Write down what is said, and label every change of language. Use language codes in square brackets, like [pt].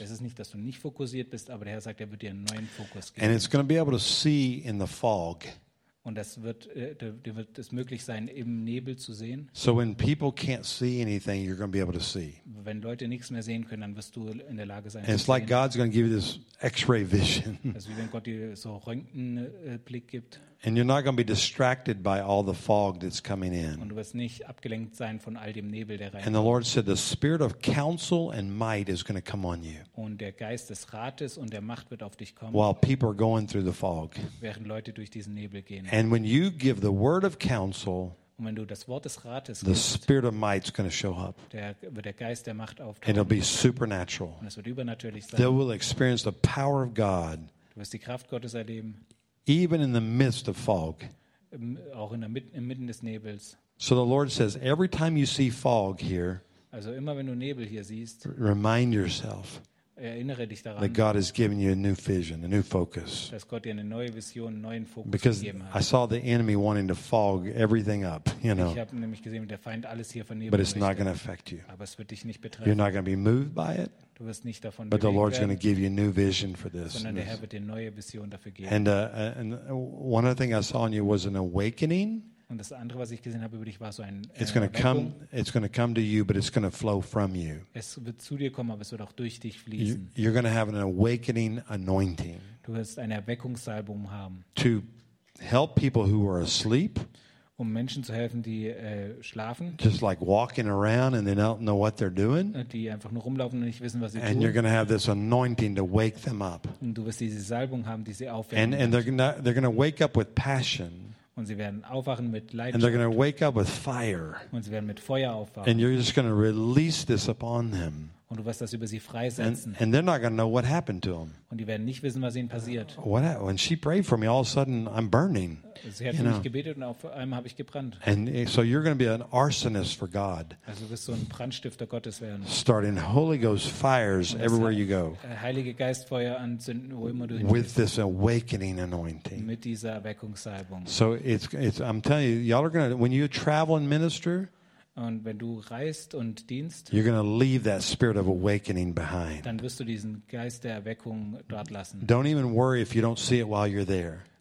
[de] Es ist nicht, dass du nicht fokussiert bist, aber der Herr sagt, er wird dir einen neuen Fokus geben. [en] And it's going to be able to see in the fog. [de] Und das wird, dir wird es möglich sein, im Nebel zu sehen. [en] So when people can't see anything, you're going to be able to see. [de] Wenn Leute nichts mehr sehen können, dann wirst du in der Lage sein. [en] And it's like [de] sehen. [en] God's going to give you this X-ray vision. [de] Es ist wie wenn Gott dir so Röntgenblick gibt. [en] And you're not going to be distracted by all the fog that's coming in. [de] Und du wirst nicht abgelenkt sein von all dem Nebel, der rein. [en] And the Lord said, the spirit of counsel and might is going to come on you. [de] Und der Geist des Rates und der Macht wird auf dich kommen. [en] While people are going through the fog. [de] Während Leute durch diesen Nebel gehen. [en] And when you give the word of counsel. [de] Und wenn du das Wort des Rates [en] the [de] gibst, [en] spirit of might is going to show up. [de] Der wird der Geist der Macht auftauchen. [en] It'll be supernatural. [de] Und es wird übernatürlich sein. [en] They will experience the power of God. [de] Du wirst die Kraft Gottes erleben. [en] Even in the midst of fog. [de] Auch in der inmitten des Nebels. [en] So the Lord says, every time you see fog here, [de] also immer wenn du Nebel hier siehst, [en] remind yourself, [de] erinnere dich daran, [en] that God has given you a new vision, a new focus. [de] Dass Gott dir eine neue Vision, einen neuen Fokus [en] because [de] gegeben hat. [en] I saw the enemy wanting to fog everything up, you know. [de] Ich habe nämlich gesehen, wie der Feind alles hier vernebelt. [en] But it's not going to affect you. [de] Aber es wird dich nicht betreffen. [en] You're not going to be moved by it. [de] Du wirst nicht davon bewegt werden. [en] But the Lord's going to give you a new vision for this. [de] Sondern der Herr wird dir neue Vision dafür geben. [en] And one other thing I saw in you was an awakening. [de] Und das andere, was ich gesehen habe über dich, war so ein [en] It's going to come to you, but it's going to flow from you. [de] Es wird zu dir kommen, aber es wird auch durch dich fließen. [en] You're going to have an awakening anointing. [de] Du wirst eine Erweckungssalbung haben. [en] To help people who are asleep. [de] Um Menschen zu helfen, die schlafen. [en] Just like walking around and they don't know what they're doing. [de] Die einfach nur rumlaufen und nicht wissen, was sie [en] and [de] tun. [en] And you're going to have this anointing to wake them up. [de] Und du wirst diese Salbung haben, die sie aufwecken. [en] And they're going to wake up with passion. [de] Und sie werden aufwachen mit Leidenschaft. [en] And they're going to wake up with fire. [de] Und sie werden mit Feuer aufwachen. [en] And you're just going to release this upon them. [de] Und du wirst das über sie freisetzen. [en] And they're not going to know what happened to them. [de] Und die werden nicht wissen, was ihnen passiert. [en] What happened? When she prayed for me, all of a sudden I'm burning. [de] Sie hat für mich gebetet und auf einmal habe ich gebrannt. [en] And so you're going to be an arsonist for God. [de] Also du wirst so ein Brandstifter Gottes werden. [en] Starting Holy Ghost fires everywhere you go. [de] Heilige Geistfeuer anzünden, wo immer du hingehst. [en] With this awakening anointing. [de] Mit dieser Erweckungssalbung. [en] So it's I'm telling you, y'all are going to when you travel and minister. [de] Und wenn du reist und dienst, [en] you're going to leave that spirit of awakening behind. [de] Dann wirst du diesen Geist der Erweckung dort lassen. [en] Don't even worry if you don't see it while you're there.